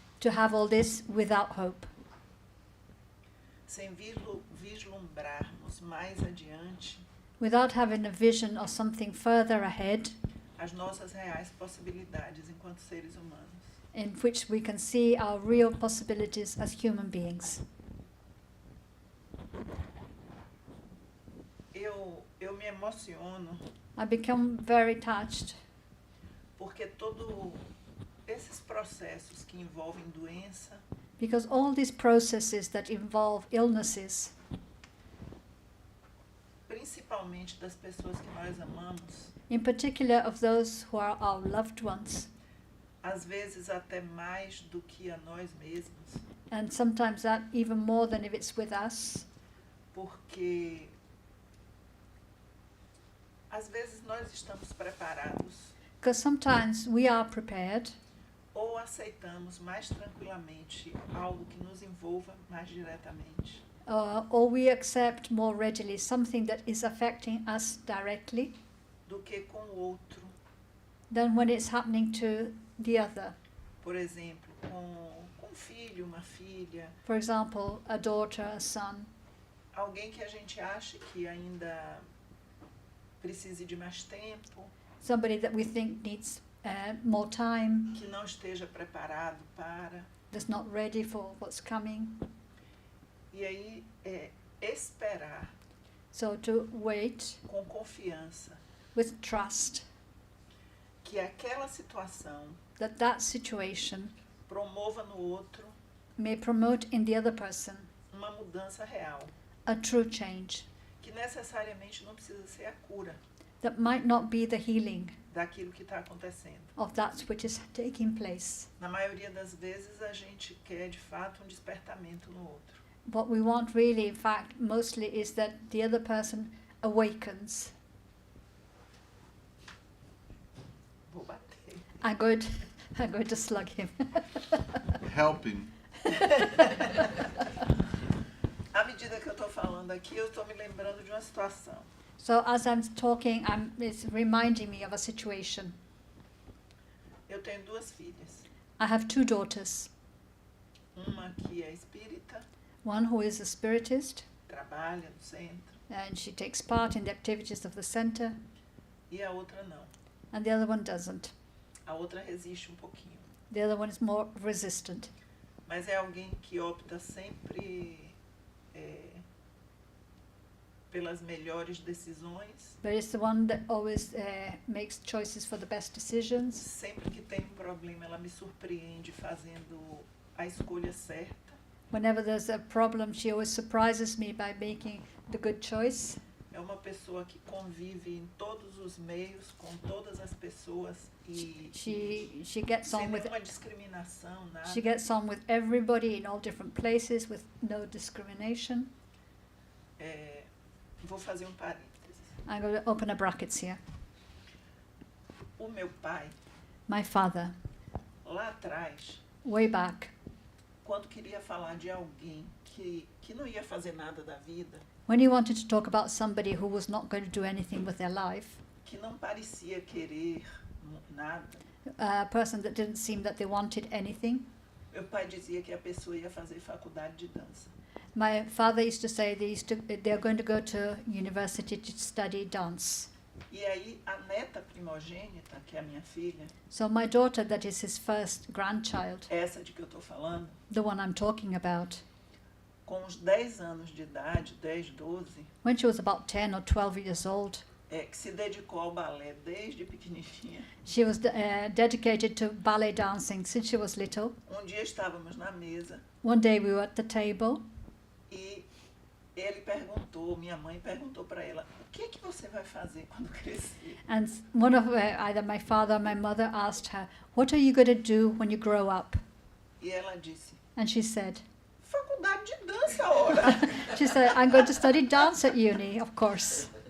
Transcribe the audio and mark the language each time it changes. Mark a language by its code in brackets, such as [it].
[en] to have all this without hope, [pt] sem vislumbrarmos mais adiante [en] without having a vision of something further ahead, [pt] as nossas reais possibilidades enquanto seres humanos. [en] in which we can see our real possibilities as human beings. [pt] Eu me emociono [en] I become very touched [pt] porque todos esses processos que envolvem doença, [en] because all these processes that involve illnesses, [pt] principalmente das pessoas que nós amamos, [en] in particular of those who are our loved ones, [pt] às vezes até mais do que a nós mesmos, [en] and sometimes that even more than if it's with us, [pt] porque às vezes nós estamos preparados [en] because sometimes we are prepared, [pt] ou aceitamos mais tranquilamente algo que nos envolva mais diretamente, [en] or we accept more readily something that is affecting us directly [pt] do que com o outro. [en] than when it's happening to the other. [pt] Por exemplo, com um filho, uma filha, [en] For example, a daughter, a son, [pt] alguém que a gente acha que ainda precise de mais tempo, [en] somebody that we think needs more time, [pt] que não esteja preparado para. [en] that's not ready for what's coming. [pt] E aí é esperar [en] So to wait [pt] com confiança [en] with trust [pt] que aquela situação [en] that that situation [pt] promova no outro [en] may promote in the other person [pt] uma mudança real, [en] a true change [pt] que necessariamente não precisa ser a cura [en] that might not be the healing [pt] daquilo que está acontecendo. [en] of that which is taking place. [pt] Na maioria das vezes a gente quer de fato um despertamento no outro. [en] What we want really, in fact, mostly is that the other person awakens. [pt] Vou bater. [en] I'm going to slug him. Helping. [pt] À medida que eu estou falando aqui, eu estou me lembrando de uma situação. [en] So as I'm talking, it's reminding me of a situation. [pt] Eu tenho duas filhas. [en] I have two daughters. [pt] Uma que é espírita, [en] One who is a spiritist, [pt] trabalha no centro, [en] and she takes part in the activities of the center, [pt] e a outra não. [en] and the other one doesn't. [pt] A outra resiste um pouquinho. [en] The other one is more resistant. [pt] Mas é alguém que opta sempre pelas melhores decisões. [en] But it's the one that always makes choices for the best decisions. [pt] Sempre que tem um problema, ela me surpreende fazendo a escolha certa. [en] Whenever there's a problem, she always surprises me by making the good choice. [pt] É uma pessoa que convive em todos os meios, com todas as pessoas e [en] She gets [pt] sem [en] on with [pt] nenhuma discriminação, nada. [en] she gets on with everybody in all different places with no discrimination. [pt] Vou fazer um parênteses. [en] I'm going to open a brackets here. [pt] O meu pai, [en] My father, [pt] lá atrás, [en] way back, [pt] quando queria falar de alguém que não ia fazer nada da vida, [en] when he wanted to talk about somebody who was not going to do anything with their life, [pt] que não parecia querer nada, [en] a person that didn't seem that they wanted anything, [pt] meu pai dizia que a pessoa ia fazer faculdade de dança. [en] my father used to say they're going to go to university to study dance. [pt] E aí a neta primogênita, que é a minha filha, [en] So my daughter, that is his first grandchild, [pt] essa de que eu estou falando, [en] the one I'm talking about, [pt] com uns 10 anos de idade, 10, 12, [en] when she was about 10 or 12 years old, [pt] que se dedicou ao balé desde pequenininha. [en] she was dedicated to ballet dancing since she was little. [pt] Dia estávamos na mesa [en] One day we were at the table [pt] e ele perguntou, minha mãe perguntou para ela, o que você vai fazer quando crescer? [en] and one of either my father or my mother asked her, what are you going to do when you grow up? [pt] E ela disse, [en] And she said, [pt] faculdade de dança, ora. [en] she said, I'm going to study dance at uni, of course.